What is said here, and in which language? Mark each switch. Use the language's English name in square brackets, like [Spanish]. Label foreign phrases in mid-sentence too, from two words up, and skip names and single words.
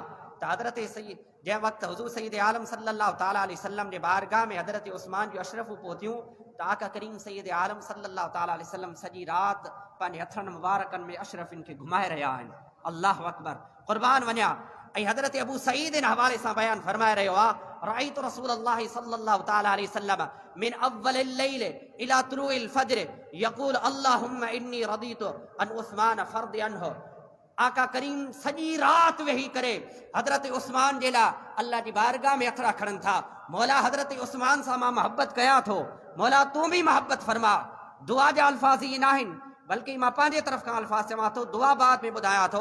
[Sindhi] तो हजरत सैयद जै वक्त हुजूर सैयद आलम [Arabic] صلى الله تعالى عليه وسلم [Sindhi] जे बारगाह में हजरत उस्मान जो अशरफ पहुंचियूं तो आका करीम सैयद आलम [Arabic] صلى الله تعالى عليه وسلم [Sindhi] सजी रात पंहिंजे हथनि मुबारकनि में अशरफिन खे घुमाए रहिया आहिनि। [Arabic] الله أكبر, [Sindhi] कुर्बान वञा। ऐं हजरत अबू सईद इन हवाले से बयान फरमाए रहियो आहे, [Arabic] رأيت رسول الله صلى الله تعالى عليه وسلم من أول الليل إلى طلوع الفجر يقول اللهم إني رضيت عن عثمان فارض عنه. [Sindhi] आका करीम सजी रात वेही करे हजरत उस्मान जे लाइ अल्लाह जी बारगाह में हथ रखनि था। मौला हजरत उस्मान सां मां मोहब्बत कयां थो, मौला तूं भी मोहब्बत फरमा। दुआ जा अल्फाज ई नाहिनि, बल्कि मां पंहिंजे तरफ़ खां अल्फाज चवां थो, दुआ बाद में ॿुधायां थो।